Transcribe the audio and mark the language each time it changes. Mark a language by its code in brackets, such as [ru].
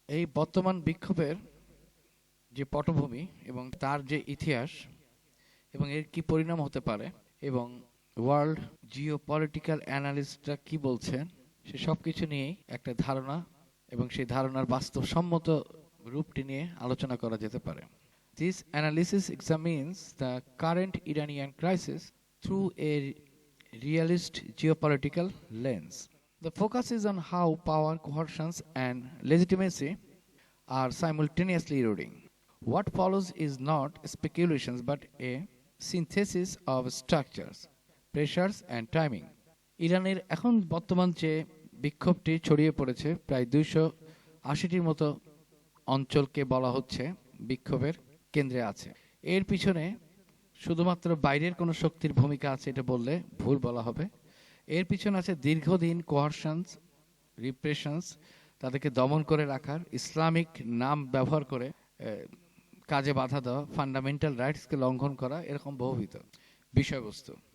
[bn] এই বর্তমান বিক্ষোভের যে পটভূমি এবং তার যে ইতিহাস এবং এর কি পরিণাম হতে পারে এবং ওয়ার্ল্ড জিও পলিটিক্যাল অ্যানালিস্টরা কি বলছেন, সে সব কিছু নিয়েই একটা ধারণা এবং সেই ধারণার বাস্তবসম্মত রূপটি নিয়ে আলোচনা করা যেতে পারে। [en] This analysis examines the current Iranian crisis through a realist geopolitical lens. The focus is on how power, coercions, and legitimacy are simultaneously eroding. What follows is not speculations but a synthesis of structures, pressures, and timing. [bn] ইরানের এখন বর্তমান যে বিক্ষোভটি ছড়িয়ে পড়েছে, প্রায় 280টির মতো অঞ্চলকে বলা হচ্ছে বিক্ষোভের কেন্দ্রে আছে। এর পিছনে শুধুমাত্র বাইরের কোনো শক্তির ভূমিকা আছে এটা বললে ভুল বলা হবে। এর পিছনে আছে দীর্ঘদিন কোয়ারশনস, রিপ্রেশনস, তাদেরকে দমন করে রাখার, ইসলামিক নাম ব্যবহার করে কাজে বাধা দেওয়া, ফান্ডামেন্টাল রাইটসকে লঙ্ঘন করা, এরকম বহুবিধ বিষয়বস্তু।